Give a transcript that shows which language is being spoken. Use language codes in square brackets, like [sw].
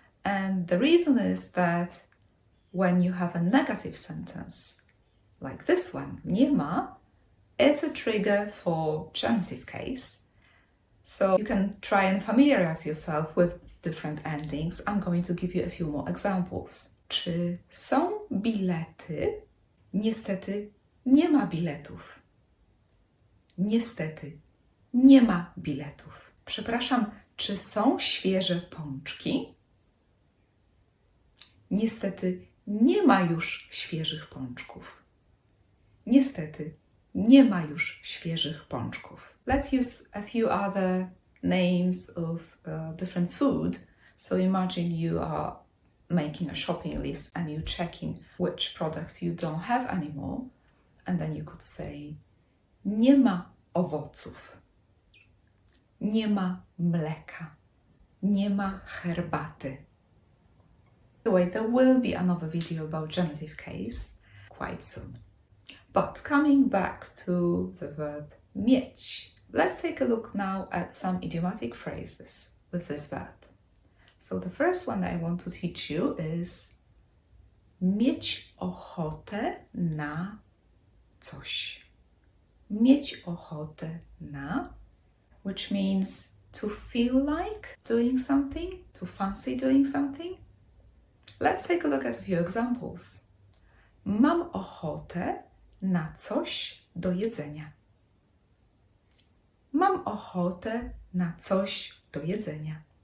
[en] And the reason is that when you have a negative sentence, like this one, nie ma, it's a trigger for genitive case. So you can try and familiarize yourself with different endings. I'm going to give you a few more examples. [pl] Czy są bilety? Niestety nie ma biletów. Niestety nie ma biletów. Przepraszam, czy są świeże pączki? Niestety nie ma już świeżych pączków. Niestety nie ma już świeżych pączków. [en] Let's use a few other names of different food. So imagine you are making a shopping list and you're checking which products you don't have anymore. And then you could say [pl] nie ma owoców. Nie ma mleka. Nie ma herbaty. [en] By the way, there will be another video about genitive case quite soon. But coming back to the verb mieć, let's take a look now at some idiomatic phrases with this verb. So the first one that I want to teach you is [pl] mieć ochotę na coś. Mieć ochotę na, [en] which means to feel like doing something, to fancy doing something. Let's take a look at a few examples. [pl] Mam ochotę na coś do jedzenia. Mam ochotę na coś do jedzenia.